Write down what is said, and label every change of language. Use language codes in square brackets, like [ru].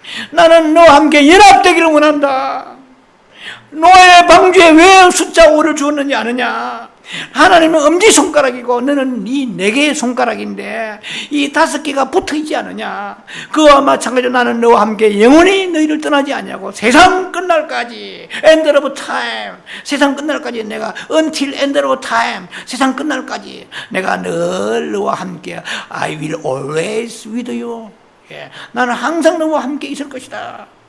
[ko] 나는 너와 함께 연합되기를 원한다. 노아의 방주에 왜 숫자 5를 주었느냐 아느냐? 하나님은 엄지손가락이고 너는 네 개의 손가락인데 이 5개가 붙어있지 않느냐? 그와 마찬가지로 나는 너와 함께 영원히 너희를 떠나지 않냐고. 세상 끝날까지, [en] end of time, [ko] 세상 끝날까지 내가 [en] until end of time, [ko] 세상 끝날까지 내가 늘 너와 함께 [en] I will always with you. [ko] 나는 항상 너와 함께 있을 것이다.